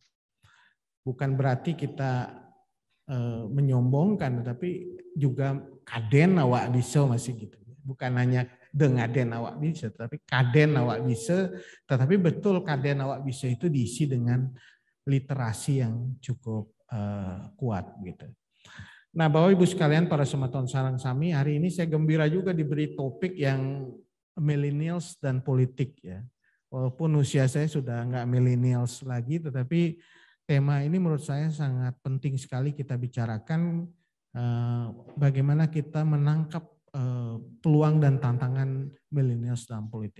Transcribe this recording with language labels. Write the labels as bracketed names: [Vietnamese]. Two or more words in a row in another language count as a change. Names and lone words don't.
[Indonesian] Bukan berarti kita menyombongkan, tapi juga [Balinese] kaden awak bisa [Indonesian] masih gitu. Bukan hanya [Balinese] dengaden awak bisa, [Indonesian] tapi [Balinese] kaden awak bisa. [Indonesian] Tetapi betul [Balinese] kaden awak bisa [Indonesian] itu diisi dengan literasi yang cukup kuat gitu. Nah, Bapak Ibu sekalian, [Balinese] para sematon sarang sami, [Indonesian] hari ini saya gembira juga diberi topik yang millennials dan politik ya. Walaupun usia saya sudah nggak millennials lagi, tetapi tema ini menurut saya sangat penting sekali kita bicarakan bagaimana kita menangkap peluang dan tantangan millennials dalam politik.